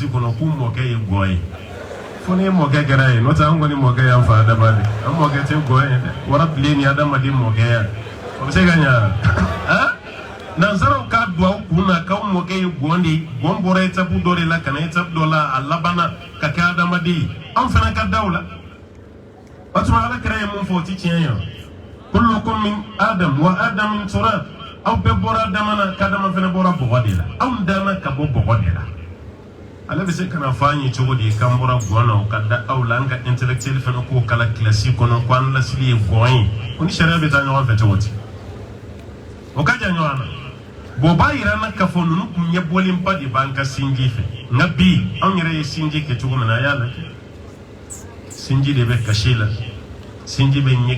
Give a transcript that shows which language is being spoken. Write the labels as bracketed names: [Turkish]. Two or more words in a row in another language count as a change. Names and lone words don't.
[Bambara] kɔnɔ k'u mɔkɛ ye gɔn ye fo ni mɔkɛ kɛra ye n'o tɛ an kɔni mɔkɛ y'an fa adama de an mɔkɛ tɛ gɔn ye dɛ wara bilen ni adamaden mɔkɛya o bɛ se ka ɲa nanzaraw k'a don aw kun na k'aw mɔkɛ ye gɔn de ye gɔn bɔra étape dɔ de la ka na étape dɔ la a labanna ka kɛ adamaden ye anw fana ka da o la watuma ala kira mun fo ti tiɲɛ [Arabic] كلكم من آدم وآدم من تراب [Bambara] aw bɛɛ bɔra adama kadama fana bɔra bɔgɔ de la aw dama ka bɔ bɔgɔ de la ale bɛ se kana fɔ an ye cogo di k'an bɔra gɔn na ka da aw la an ka intellectuel fana k'o kala kilasi kɔnɔ ko an lasili ye gɔn ye ko ni sariya bɛ taa ɲɔgɔn fɛ cogo di o ka jan ɲɔgɔn na bɔn b'a yira na k'a fɔ ninnu kun ɲɛbɔlenba de b'an ka sinji fɛ nka bi anw yɛrɛ ye sinji kɛ cogo min na a y'a lajɛ sinji de bɛ kasi la sinji bɛ ɲɛ